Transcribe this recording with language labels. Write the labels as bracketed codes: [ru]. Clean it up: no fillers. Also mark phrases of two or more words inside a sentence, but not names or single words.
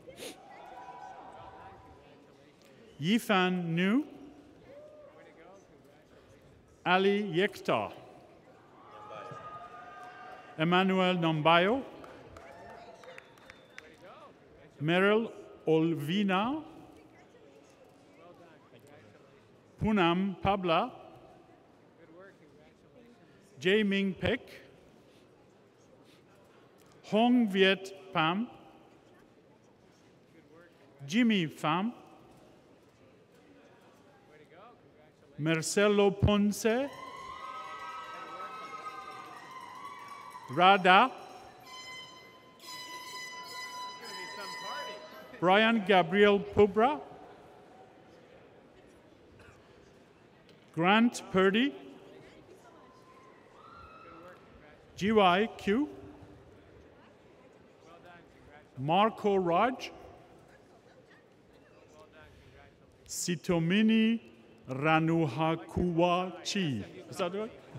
[en] Yifan Nu, Ali Yekta, Emmanuel Nambayo, Meryl Olvina, Punam Pabla, Jae Ming Pek, Hong Viet Pham, Jimmy Pham, Marcelo Ponce, Rada, Brian Gabriel Pubra, Grant Purdy, GYQ, Marco Raj, Sitomini Ranuhakuwachi. Is that right?